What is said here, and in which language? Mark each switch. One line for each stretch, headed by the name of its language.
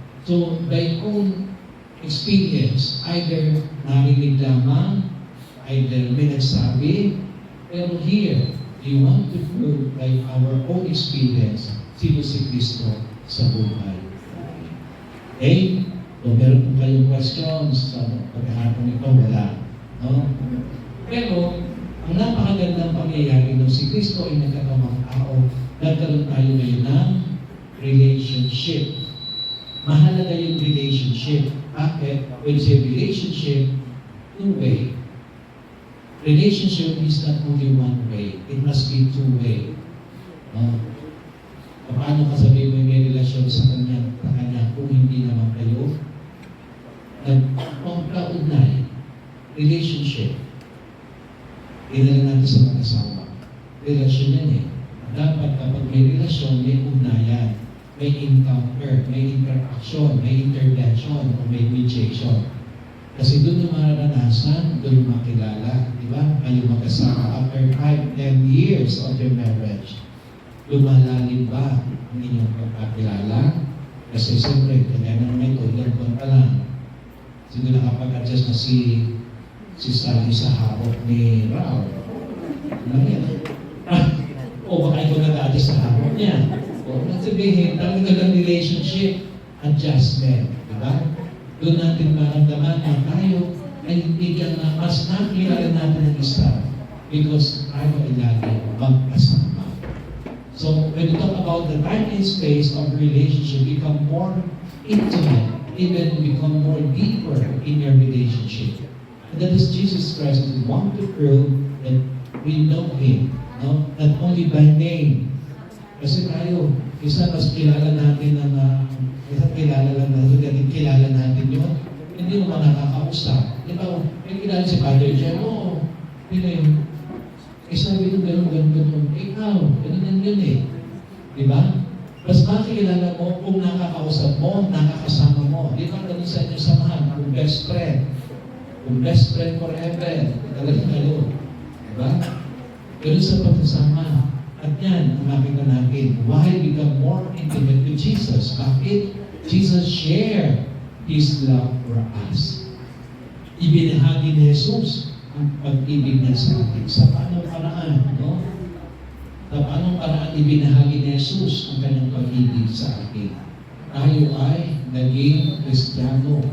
English: So, by own experience, either
Filipino: narinig lamang,
English: either
Filipino: may nagsabi,
English: pero here, we want to prove by our own experience
Filipino: sino si Kristo sa buhay.
English: Okay?
Filipino: So, meron po kayong questions sa pagkakataon ito, wala. No? Pero, ang napakagandang pangyayari nung si Kristo ay nagkakamang tao, nagkaroon tayo ngayon ng relationship. Mahalaga yung relationship. Bakit?
English: When say relationship, two-way. Relationship is not only one way. It must be two-way. No?
Filipino: Paano ka sabihin mo may relasyon sa kanya kung hindi naman kayo nagpangkaugnay, relationship. Dinala natin sa mag-asawa. Relasyon yan eh. Dapat kapag may relasyon, may ugnayan, may encounter, may interaction, may intervention, o may mediation. Kasi doon yung mararanasan, doon yung makilala. Di ba? Kayo mag-asawa
English: after 5, 10 years of your marriage.
Filipino: Lumalalim ba ang inyong pagkakilala? Kasi siyempre, kanya naman ito, ilang buwan pa lang. Siguro nakapag-adjust na si Sally sa harap ni Rao. Ano yan? O baka ikaw nag-adjust sa harap niya. O nagsabihin, talagang relationship adjustment. Diba? Doon natin maramdaman na tayo ay bigyan na mas nakilala natin ang isa because tayo ay lagi magkasama.
English: So, when you talk about the time and space of relationship, become more intimate, even become more deeper in your relationship. And that is Jesus Christ. We want to prove that we know Him, no? Not only by name.
Filipino: Kasi tayo, isa mas kilala natin na isa kilala lang natin, kilala natin yun. Hindi mo nakakausap. Di ba, may kilala si Father Jem, hindi na yun. Eh sabi nyo, gano'n. Ikaw, gano'n yun eh. Di ba? Mas makikilala mo kung nakakausap mo, nakakasama mo. Di ba gano'n sa inyong samahan? Kung best friend. Kung best friend forever. Talagang kayo. Di ba? Gano'n sa pagsasama. At yan, ang makita natin.
English: Why become more intimate with Jesus? Bakit? Jesus shared His love for us.
Filipino: Ibinahagi ni Jesus ang pag-ibig niya sa atin. Sa paanong paraan, no? Sa paanong paraan ibinahagi ni Jesus ang kanyang pag-ibig sa atin. Tayo ay naging Kristiyano.